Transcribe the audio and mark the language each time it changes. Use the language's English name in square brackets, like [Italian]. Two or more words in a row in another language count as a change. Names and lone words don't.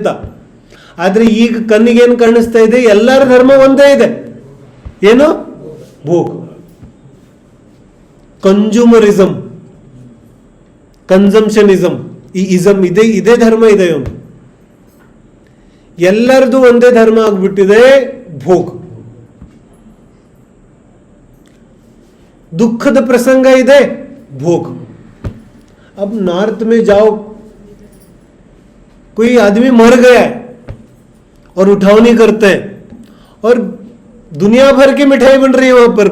[Kannada] ಆದ್ರೆ ಈಗ ಕಣ್ಣಿಗೇನು ಕಾಣಿಸ್ತಾ ಇದೆ, ಎಲ್ಲರ ಧರ್ಮ ಒಂದೇ ಇದೆ. ಏನು? ಭೋಗ. [English] consumerism, consumptionism, [Kannada] ಈ ಇಸಮ್ ಇದೇ ಧರ್ಮ ಇದೆ. ಒಂದು ಎಲ್ಲರದು ಒಂದೇ ಧರ್ಮ ಆಗ್ಬಿಟ್ಟಿದೆ, ಭೋಗ. [Hindi] दुखद प्रसंग ಇದೆ, भोग. अब नॉर्थ में जाओ, कोई आदमी मर गया है और उठावनी करते हैं और दुनिया भर की मिठाई बन रही है वहां पर.